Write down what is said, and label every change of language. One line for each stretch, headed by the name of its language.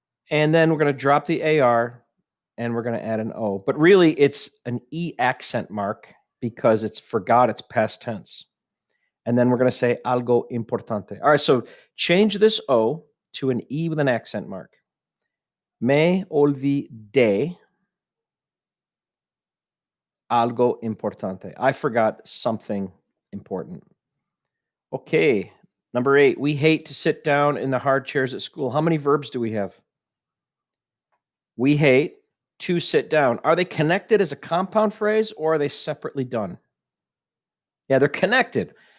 English: And then we're going to drop the AR and we're going to add an O. But really, it's an E accent mark because it's forgot, it's past tense. And then we're going to say
Spanish: algo importante.
English: All right, so change this O to an E with an accent mark.
Spanish: Me olvidé algo importante.
English: I forgot something important. Okay, number 8. We hate to sit down in the hard chairs at school. How many verbs do we have? We hate to sit down. Are they connected as a compound phrase or are they separately done? Yeah, they're connected.